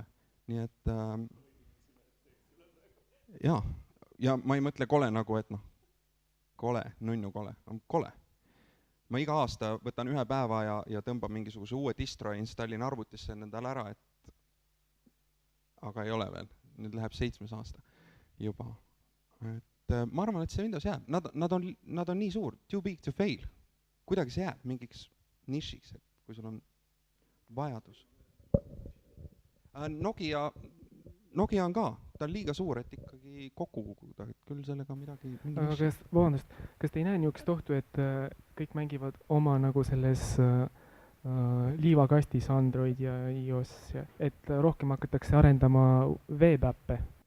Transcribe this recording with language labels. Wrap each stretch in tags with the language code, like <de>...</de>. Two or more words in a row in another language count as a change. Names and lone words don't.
<et>Nii et ja ma ei mõtle kole nagu, et noh, kole, nunnu kole, on kole. Ma iga aasta võtan ühe päeva ja tõmban mingisuguse uue distro ja installin arvutisse endale ära, et aga ei ole veel. Nüüd läheb 7. aasta juba. Et ma arvan, et see Windows jääb. Nad on nii suur,</et> <en>too big to fail.</en> <et>Kuidagi see jääb mingiks nišiks, et kui sul on vajadus. Nokia on ka, ta on liiga suur, et ikkagi kokku kukuda, et küll sellega midagi aga kas te ei näe niisugust ohtu, et kõik mängivad oma nagu selles liivakastis Android ja iOS, et rohkem hakatakse arendama veebappe?</et>